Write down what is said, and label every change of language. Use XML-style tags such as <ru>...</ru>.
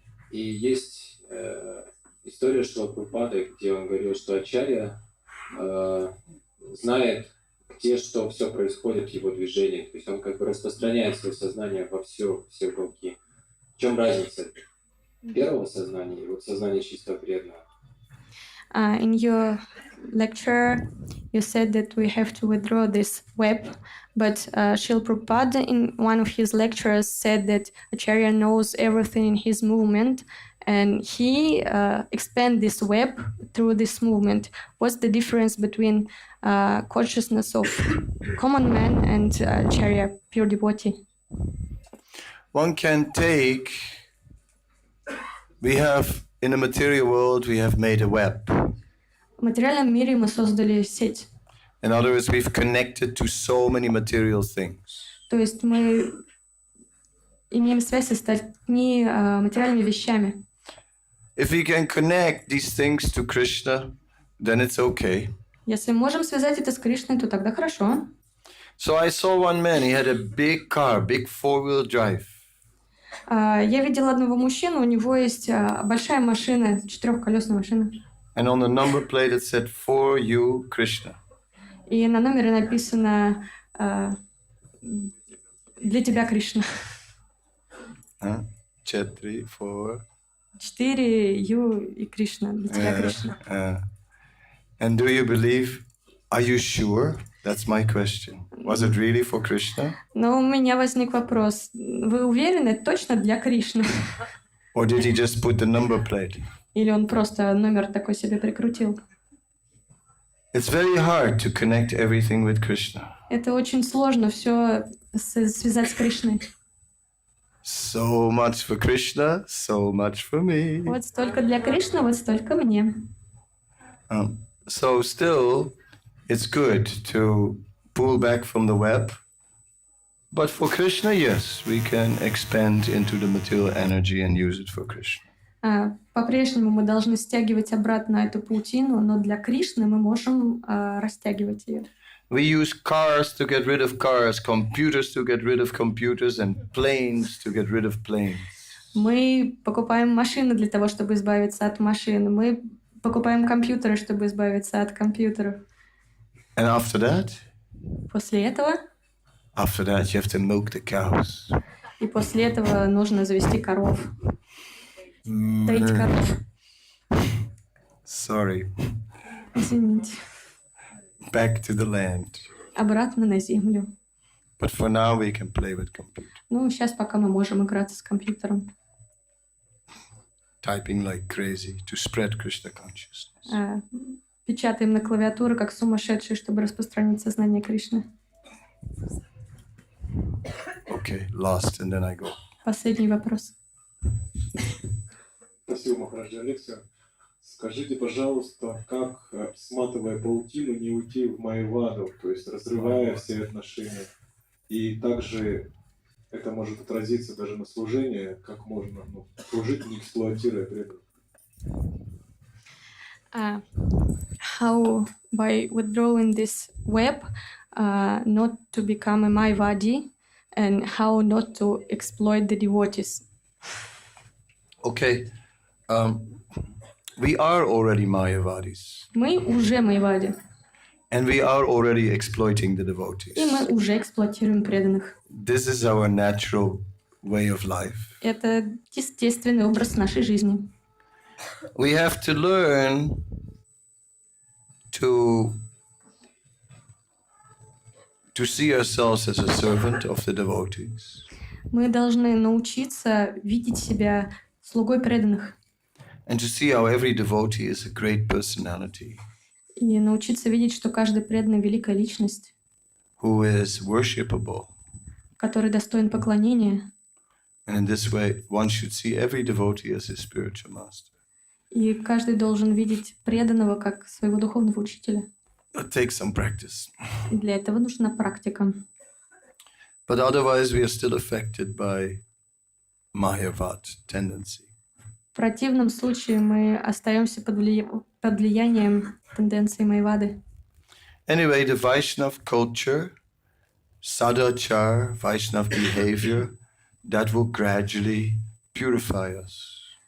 <ru>И есть история Шрилы Прабхупады, где он говорил, что Ачарья знает, где что все происходит в его движениях. То есть он как бы распространяет свое сознание во все уголки. В чем разница первого сознания и вот сознания чисто преданного?</ru> <en>In your lecture, you said that we have to withdraw this web, but Srila Prabhupada in one of his lectures said that Acharya knows everything in his movement, and he expands this web through this movement. What's the difference between consciousness of common man and Acharya, pure devotee? One can take, we have, in the material world, we have made a web.</en> <ru>В материальном мире мы создали сеть.</ru> <en>In other words, we've connected to so many material things.</en> <ru>То есть мы имеем связь с остальными материальными вещами.</ru> <en>If we can connect these things to Krishna, then it's okay.</en> <ru>Если можем связать это с Кришной, то тогда хорошо.</ru> <en>So I saw one man, he had a big car, big four-wheel drive.</en> <ru>Я видела одного мужчину, у него есть большая машина, четырехколесная машина.</ru> <en>And on the number plate it said, "For you, Krishna."</en> <ru>И на номере написано «Для тебя, Кришна».</ru> <en>4, 4. 4 Ю</en> <ru>и Кришна. Для тебя, Кришна.</ru> <en>And do you believe? Are you sure? That's my question. Was it really for Krishna?</en> <ru>Но у меня возник вопрос. Вы уверены, это точно для Кришны?</ru> <en>Or did he just put the number plate?</en> <ru>Или он просто номер такой себе прикрутил?</ru> <en>It's very hard to connect everything with Krishna.</en> <ru>Это очень сложно все связать с Кришной.</ru> <en>So much for Krishna, so much for me.</en> <ru>Вот столько для Кришны, вот столько мне.</ru> <en>So still, it's good to pull back from the web. But for Krishna, yes, we can expand into the material energy and use it for Krishna.</en> <ru>По-прежнему мы должны стягивать обратно эту паутину, но для Кришны мы можем растягивать ее.</ru> <en>We use cars to get rid of cars, computers to get rid of computers, and planes to get rid of planes.</en> <ru>Мы покупаем машины для того, чтобы избавиться от машин. Мы покупаем компьютеры, чтобы избавиться от компьютеров.</ru> <en>And after that?</en> <ru>После этого?</ru> <en>After that, you have to milk the cows.</en> <ru>И после этого нужно завести коров. Доить коров.</ru> <en>Sorry.</en> <ru>Извините.</ru> <en>Back to the land.</en> <ru>Обратно на землю.</ru> <en>But for now, we can play with computers.</en> <ru>Ну, сейчас пока мы можем играться с компьютером.</ru> <en>typing like crazy to spread Krishna consciousness.</en> <ru>Печатаем на клавиатуру, как сумасшедшие, чтобы распространить сознание Кришны.</ru> <en>Okay, last, and then I go.</en> <ru>Последний вопрос. Спасибо, Махарадж, за лекцию. Скажите, пожалуйста, как, сматывая паутину, не уйти в майваду, то есть разрывая все отношения? И также это может отразиться даже на служении, как можно служить, не эксплуатируя преданных.</ru> <en>How by withdrawing this web, not to become a Mayavadi, and how not to exploit the devotees. Okay, we are already Mayavadis,</en> <ru>Мы уже Майявади,</ru> <en>and we are already exploiting the devotees.</en> <ru>и мы уже эксплуатируем преданных.</ru> <en>This is our natural way of life.</en> <ru>Это естественный образ нашей жизни.</ru> <en>We have to learn to see ourselves as a servant of the devotees.</en> <ru>Мы должны научиться видеть себя слугой преданных</ru> <en>And to see how every devotee is a great personality</en> <ru>и научиться видеть, что каждый преданный — великая личность,</ru> <en>who is worshipable.</en> <ru>который достоин поклонения.</ru> <en>And in this way, one should see every devotee as his spiritual master.</en> <ru>И каждый должен видеть преданного как своего духовного учителя.</ru> <en>It takes some practice.</en> <ru>И для этого нужна практика.</ru> <en>But otherwise, we are still affected by Mayavad tendency.</en> <ru>В противном случае мы остаемся под влиянием тенденции Майявады.</ru> <en>Anyway, the Vaishnav culture, sadachar, Vaishnav behavior, that will gradually purify us.</en>